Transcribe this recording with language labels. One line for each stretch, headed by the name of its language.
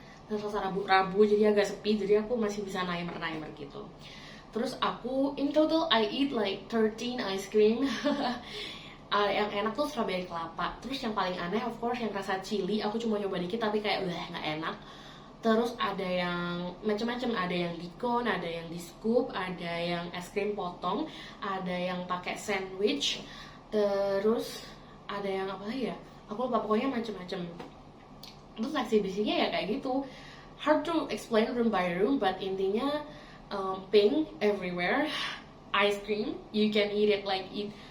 Indonesian: Selasa Rabu jadi agak sepi, jadi aku masih bisa naik gitu. Terus aku
English: in total I eat like 13 ice cream.
Indonesian: Yang enak tuh strawberry kelapa. Terus yang paling aneh
English: of course
Indonesian: yang rasa chili, aku cuma nyoba dikit tapi kayak nggak enak. Terus ada yang macam-macam, ada yang di cone, ada yang di scoop, ada yang es krim potong, ada yang pakai sandwich, terus ada yang apa lagi ya? Aku lupa, pokoknya macam-macam. Terus eksibisinya ya kayak gitu,
English: hard to explain room by room, but
Indonesian: intinya
English: pink everywhere, ice cream, you can eat it like eat.